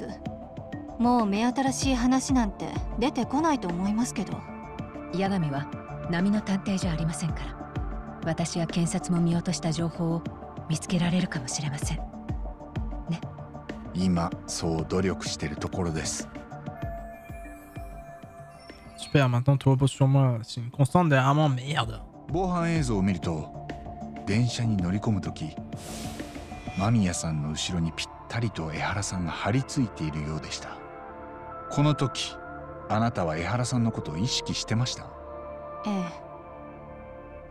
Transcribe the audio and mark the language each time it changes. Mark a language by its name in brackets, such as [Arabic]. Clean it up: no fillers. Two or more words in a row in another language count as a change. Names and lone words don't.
[Japanese] もう目新しい話なんて出てこないと思いますけど。八神は波の探偵じゃありませんから、私や検察も見落とした情報を見つけられるかもしれませんね。今そう努力してるところです。 [French] Super, maintenant tout repose sur moi. C'est une constante derrière moi, merde. [Japanese] 防犯映像を見ると、電車に乗り込むとき、間宮さんの後ろにぴったりと江原さんが張り付いているようでした。この時、あなたは江原さんのことを意識してました？ええ。